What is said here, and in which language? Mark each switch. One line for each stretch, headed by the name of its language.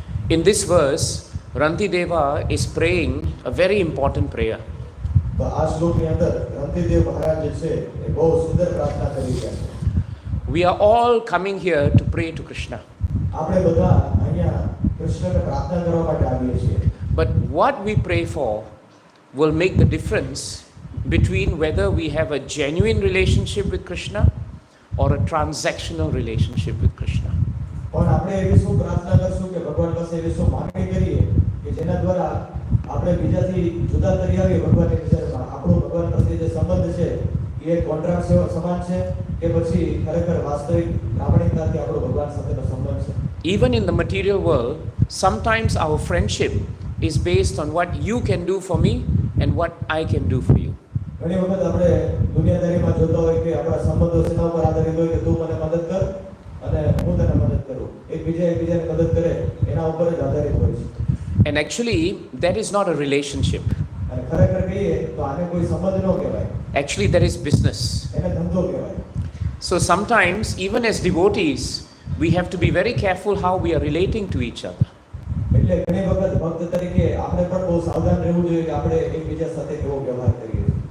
English: In this verse, Rantideva is praying a very important prayer.
Gujarati: તો આ શ્લોકની અંદર રંતિદેવ મહારાજ જે છે એ બહુ સુંદર પ્રાર્થના કરી રહ્યા છે.
English: We are all coming here to pray to Krishna.
Gujarati: આપણે બધા અહીંયા કૃષ્ણને પ્રાર્થના કરવા માટે આવીએ છીએ.
English: But what we pray for will make the difference between whether we have a genuine relationship with Krishna or a transactional relationship with Krishna.
Gujarati: પણ આપણે એવી શું પ્રાર્થના કરશું કે ભગવાન પાસે એવી શું માંગણી કરીએ કે જેના દ્વારા આપણે બીજાથી જુદા કરી આવીએ ભગવાનની વિચારમાં. આપણો ભગવાન પ્રત્યે જે સંબંધ છે એ એક કોન્ટ્રાક્ટ સમાન છે કે પછી ખરેખર વાસ્તવિક પ્રામાણિકતાથી આપણો ભગવાન સાથેનો સંબંધ છે.
English: Even in the material world, sometimes our friendship is based on what you can do for me and what I can do for you.
Gujarati: ઘણી વખત આપણે દુનિયાદારીમાં જોતા હોય કે આપણા સંબંધો શેના ઉપર આધારિત હોય કે તું મને મદદ કર અને હું તને મદદ કરું. એકબીજાને મદદ કરે એના ઉપર જ આધારિત હોય છે.
English: And actually, that is not a relationship.
Gujarati: અને ખરેખર કહીએ તો આને કોઈ સંબંધ ન કહેવાય.
English: Actually, that is business.
Gujarati: એને ધંધો કહેવાય.
English: So sometimes, even as devotees, we have to be very careful how we are relating to each other.
Gujarati: એટલે ઘણી વખત ભક્ત તરીકે આપણે પણ બહુ સાવધાન રહેવું જોઈએ કે આપણે એકબીજા સાથે કેવો વ્યવહાર કરીએ.